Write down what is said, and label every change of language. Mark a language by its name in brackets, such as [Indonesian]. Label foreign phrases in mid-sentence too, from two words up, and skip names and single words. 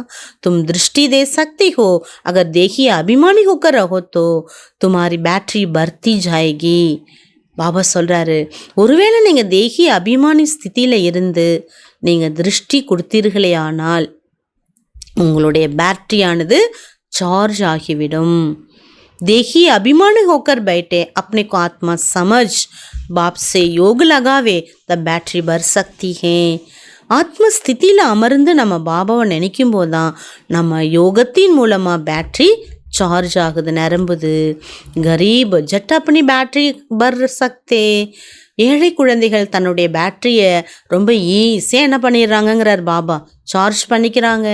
[Hindi] तुम दृष्टि दे सकती हो, अगर देही अभिमानी होकर रहो तो तुम्हारी बैटरी भरती जायेगी. [Tamil] பாபா சொல்கிறாரு, ஒருவேளை நீங்கள் [Hindi] देही अभिमानी [Tamil] ஸ்திதியில் இருந்து நீங்கள் திருஷ்டி கொடுத்தீர்களே ஆனால் உங்களுடைய பேட்டரியானது சார்ஜ் ஆகிவிடும். [Hindi] देखी अभिमानी होकर बैठे, अपने को आत्मा समझ बाप से योग लगावे, तब बैटरी भर सकती है. [Tamil] ஆத்ம ஸ்திதியில் அமர்ந்து நம்ம பாபாவை நினைக்கும் போது தான் நம்ம யோகத்தின் மூலமாக பேட்ரி சார்ஜ் ஆகுது, நிரம்புது. [Hindi] गरीब झट अपनी बैटरी भर सकते. [Tamil] ஏழை குழந்தைகள் தன்னுடைய பேட்டரியை ரொம்ப ஈஸியாக என்ன பண்ணிடுறாங்கங்கிறார் பாபா, சார்ஜ் பண்ணிக்கிறாங்க.